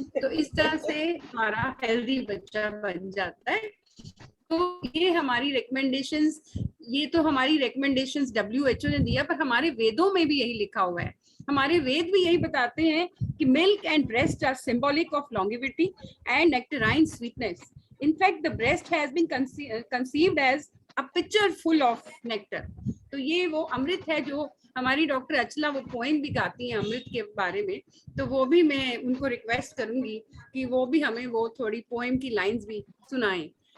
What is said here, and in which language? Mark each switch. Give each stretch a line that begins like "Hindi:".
Hindi: तो इस तरह से हमारा हेल्दी बच्चा बन जाता है। तो ये हमारी रिकमेंडेशंस, ये तो हमारी रिकमेंडेशंस WHO ने दिया, पर हमारे वेदों में भी यही लिखा हुआ है। हमारे वेद भी यही बताते हैं कि
English: Milk and breast are symbolic of longevity and nectarine sweetness. In fact, the breast has been conceived as a pitcher full of nectar.
Hindi: तो ये वो अमृत है जो हमारी डॉक्टर अचला वो पोएम भी गाती हैं अमृत के बारे में, तो वो भी मैं उनको रिक्वेस्ट करूंगी कि वो भी हमें वो थोड़ी पोएम की लाइंस भी सुनाएं।